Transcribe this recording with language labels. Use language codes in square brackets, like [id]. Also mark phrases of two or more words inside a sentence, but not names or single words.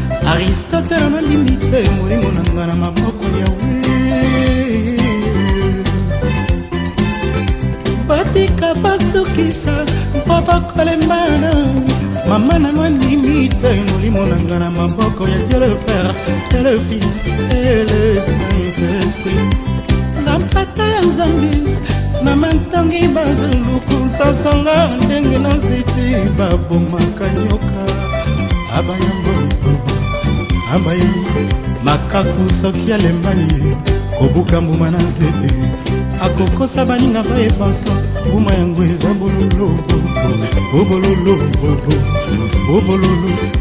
[ln] Aristote analindi te, molimo na nga na maboko ya we. Batika basukisa, mpo bakolembana. Mama na nwa ndimi te, molimo na nga na maboko ya [fr] Dieu le Père, et le Fils, et le Saint-Esprit. [ln] Nga mpata ya Nzambe, na matangi bazoluku, sasanga ndenge na nzete, babomaka nyoka. Abayambo, abayambo, makaku soki alembani, kobuka mbuma na nzete, akokosa baninga bayebanso, mbuma yango eza bololo, bobo, bololo, bobo, bobololo.